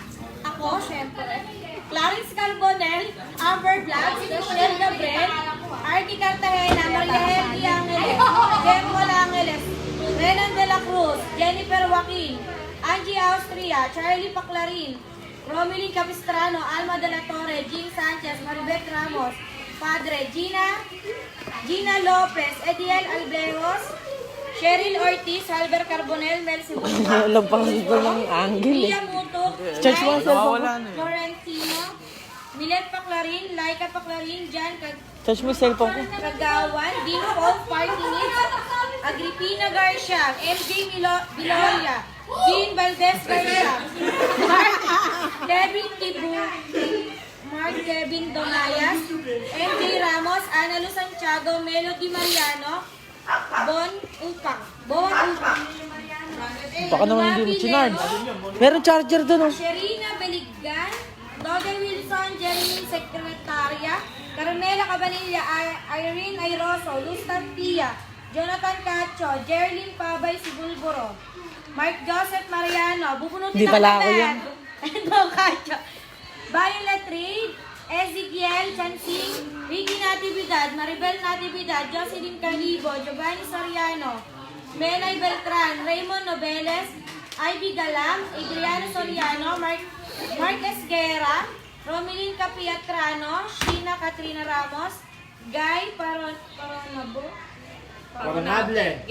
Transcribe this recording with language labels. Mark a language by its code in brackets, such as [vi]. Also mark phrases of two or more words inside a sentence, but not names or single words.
[tl] ako, syempre, Clarence Carbonel, Amber Vlogs, Michelle Gabriel, Arky Cartagena, Maria Helgi Angeles, Jemmo Angeles, Renan de la Cruz, Jennifer Joaquin, Angie Austria, Charlie Paclarin, Romelyn Capistrano, Alma de la Torre, Jean Sanchez, Maribeth Ramos, Padre, Gina Lopez, Ediel Albejos, Cheryl Ortiz, Albert Carbonel, Mel Sibulga, Alam pa ko ng angle eh. Mia Mutok, Church mo ang cellphone ko. Florentino, Milet Paclarin, Laika Paclarin, Jan Touch mo yung cellphone ko. Kagawan, Dino Hope, Party Needs, Agripina Garcia, MJ Biloria, Jean Valdez Garcia, Mark Kevin Tibu, Mark Kevin Donayas, MJ Ramos, Ana Lu Santiago, Melody Mariano, Bon Upak. Baka naman hindi mo chinarge. Meron charger doon oh. Sherina Beliggan, Dodel Wilson, Jeremy Secretaria, Carmela Cabanilla, Irene Airoso, Luz Tampia, Jonathan Cacho, Jerlyn Pabay Sibulburo, Mark Joseph Mariano, bubunutin Hindi pala ako yan. Endo Cacho, Violet Reid, Ezekiel Chansing, Ricky Natividad, Maribel Natividad, Jocelyn Calibo, Giovanni Soriano, Melay Beltran, Raymond Noveles, Ivy Galam, Adriano Soriano, Mark Esguera, Romelyn Capiatrano, Sheena Katrina Ramos, Guy Paronable,